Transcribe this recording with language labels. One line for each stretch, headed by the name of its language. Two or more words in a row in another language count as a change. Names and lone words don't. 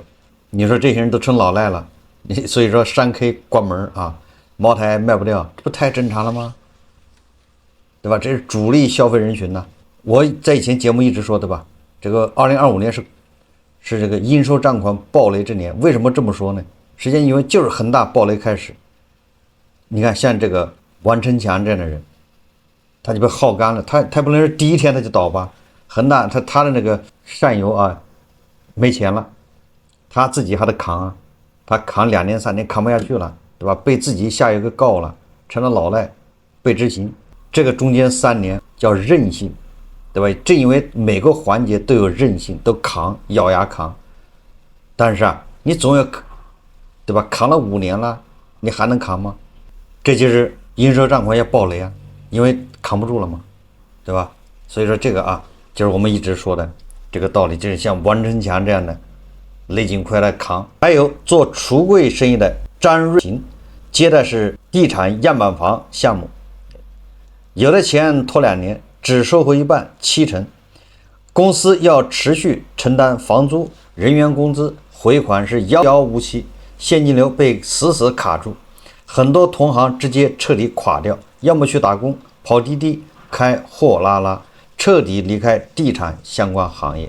Chinese: 你說這些人都成老賴了，所以說商 K 關門茅台賣不掉，這不太正常了嗎？對吧？這是主力消費人群呢。我在以前節目一直說對吧？這個2025年是這個應收賬款暴雷之年。為什麼這麼說呢？實際上因為就是恆大暴雷開始。你看像這個王成強這樣的人， 他就被耗干了。他不能是第一天他就倒吧？恒大他的那个上游啊没钱了，他自己还得扛啊，他扛2年3年扛不下去了，对吧？被自己下游给告了，成了老赖，被执行。这个中间3年叫韧性，对吧？正因为每个環節都有韌性，都扛，咬牙扛。但是啊，你總要，對吧？扛了5年了，你還能扛嗎？這就是應收賬款要暴雷啊，因為扛不住了嘛，對吧？所以說這個啊，就是我們一直說的這個道理，就是像王臣強這樣的勒緊褲來扛。還有做櫥櫃生意的張瑞琴，接的是地產樣板房項目，有的錢拖2年，只收回一半，70%。公司要持續承擔房租、人員工資，回款是遙遙無期，現金流被死死卡住，很多同行直接徹底垮掉，要麼去打工、跑滴滴、開貨拉拉，徹底離開地產相關行業。